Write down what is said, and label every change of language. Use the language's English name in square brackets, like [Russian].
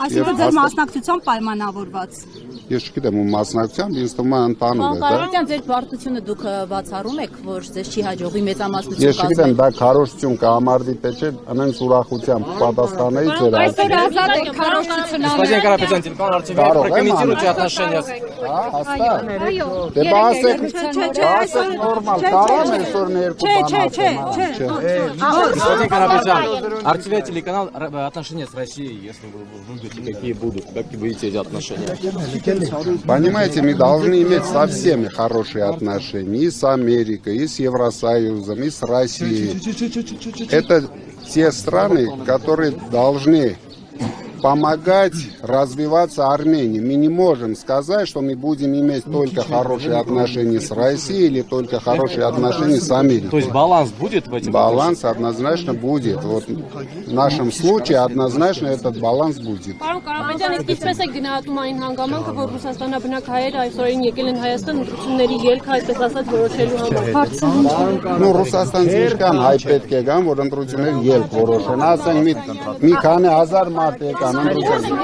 [Armenian] Այսինքն ձեր մասնակցությամբ պայմանավորված։ Ես չգիտեմ ում մասնակցությամբ, ինձ թվում է ընդհանուր է դա։ Կարողության ձեր պարտությունը դուք բացառում եք, որ ձեզ չի հաջողվի մեծամասնություն Ես չգիտեմ, դա քարոզություն կհամարվի թե չէ, անենց ուրախությամբ պատասխանեի ձեր Այսօր ազատ եք քարոզություն անել։ [Russian] Господин Карапетян, телеканал РТВ, прокомментируйте отношения. [Armenian] Հաստատ։ Դե բասեք նորմալ, կարամ այսօր ներկու բան ասեմ։ [Russian] Господин Карапетян, РТВ телеканал отношения с Россией, если вы выберете, какие будете эти отношения? Понимаете, мы должны иметь со всеми хорошие отношения, и с Америкой, и с Евросоюзом, и с Россией. Это те страны, которые должны помогать развиваться Армении. Мы не можем сказать, что мы будем иметь только хорошие отношения с Россией или только хорошие отношения с Америкой. То есть баланс будет в этих Баланс однозначно будет. Вот в нашем случае однозначно этот баланс будет. [Armenian] Պարոն Կարապետյան, իսկ ինչպես է գնահատում այն հանգամանքը, որ Ռուսաստանաբնակ հայերը այսօրին եկել են Հայաստան ընտրությունների ելքը, այսպես ասած, որոշելու համար։ Ну, Ռուսաստանից ինչքան հայ պետք է գան, որ ընտրություններ ելք որոշեն։ Ասենք մի քանի հազար մարդ եկան ընտրության։